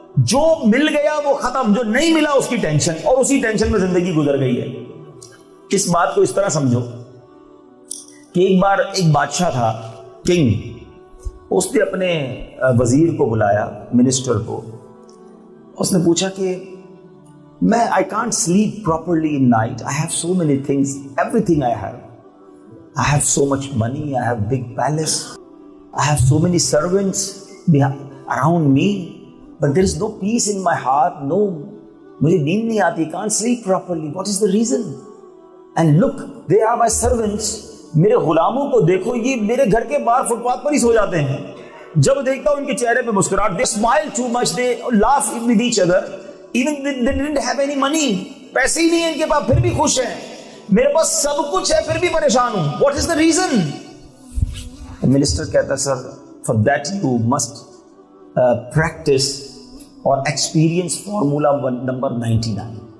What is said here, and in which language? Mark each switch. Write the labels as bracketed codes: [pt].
[ur] جو مل گیا وہ ختم, جو نہیں ملا اس کی ٹینشن, اور اسی ٹینشن میں زندگی گزر گئی ہے. اس بات کو اس طرح سمجھو کہ ایک بار ایک بادشاہ تھا, کنگ, اس نے اپنے وزیر کو بلایا, منسٹر کو. اس نے پوچھا کہ میں [en] I can't sleep properly in night. I have so many things, everything I have. I have so much money, I have big palace, I have so many servants around me, but there is no peace in my heart. [ur] No, مجھے نیند نہیں آتی, [en] can't sleep properly. What is the reason? And look, they are my servants. [ur] میرے غلاموں کو دیکھو, یہ میرے گھر کے باہر فٹ پاتھ پر ہی سو جاتے ہیں. جب دیکھتا ہوں ان کے چہرے پہ مسکراہٹ, [en] they smile too much, they laugh with each other, even they didn't have any money. [ur] پیسے ہی نہیں ہیں ان کے پاس, پھر بھی خوش ہیں. میرے پاس سب کچھ ہے, پھر بھی پریشان ہوں. [en] What is the reason? [ur] Minister کہتا ہے, سر, [en] for that you must practice [ur] اور ایکسپیرینس فارمولا نمبر 99.